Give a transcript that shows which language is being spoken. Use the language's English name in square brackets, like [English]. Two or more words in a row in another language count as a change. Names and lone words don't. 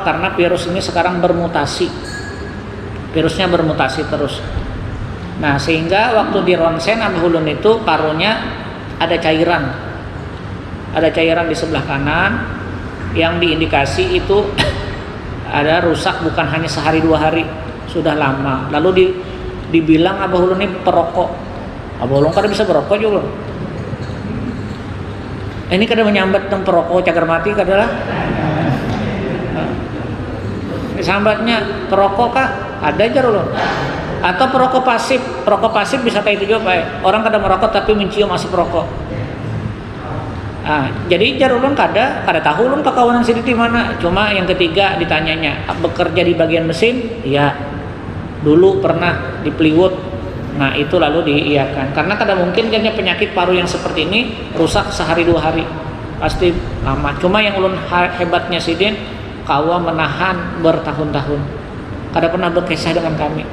[Indonesian] Karena virus ini sekarang bermutasi. Virusnya bermutasi terus. [Banjar] Nah, sehingga waktu di ronsen Abah Ulun itu parunya ada cairan. Ada cairan di sebelah kanan yang diindikasi itu ada rusak bukan hanya sehari 2 hari, sudah lama. Lalu dibilang Abah Ulun ini perokok. Abah Ulun kada bisa berokok juga. Ini kada menyambat tentang perokok cagar mati kadalah. Sambatnya perokok kah? Ada aja loh. Atau perokok pasif bisa kayak itu juga Pak. Orang kada merokok tapi mencium asap rokok. Jadi jarulun kada tahu ulun kakawanan sini di mana. Cuma yang ketiga ditanyanya, bekerja di bagian mesin? Iya. Dulu pernah di Plywood. Nah, itu lalu diiyakan. Karena kada mungkin kan penyakit paru yang seperti ini rusak sehari 2 hari. Pasti lama. Cuma yang ulun hebatnya sidin kawa menahan bertahun-tahun, kada pernah berkisah dengan kami.